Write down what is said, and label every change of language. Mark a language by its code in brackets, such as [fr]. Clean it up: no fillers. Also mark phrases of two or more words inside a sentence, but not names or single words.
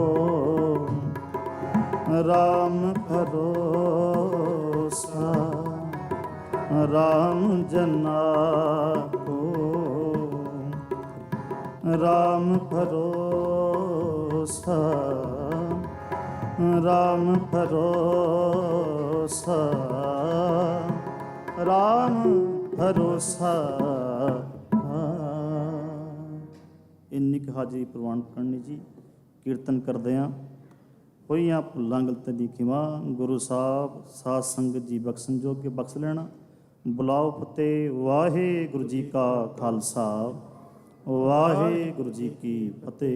[hi] राम भरोसा राम जना को राम भरोसा राम भरोसा राम भरोसा। [pa] ਇੰਨੀ ਕੁ ਹਾਜ਼ਰੀ ਪ੍ਰਵਾਨ ਕਰਨੀ ਜੀ। ਕੀਰਤਨ ਕਰਦਿਆਂ ਹੋਈਆਂ ਭੁੱਲਾਂ ਗਲਤੀਆਂ ਦੀ ਖਿਮਾ ਗੁਰੂ ਸਾਹਿਬ ਸਾਧ ਸੰਗਤ ਜੀ ਬਖਸ਼ਣ ਜੋਗੇ ਬਖਸ਼ ਲੈਣਾ। ਬੁਲਾਓ ਫਤਿਹ। ਵਾਹਿਗੁਰੂ ਜੀ ਕਾ ਖਾਲਸਾ ਵਾਹਿਗੁਰੂ ਜੀ ਕੀ ਫਤਿਹ।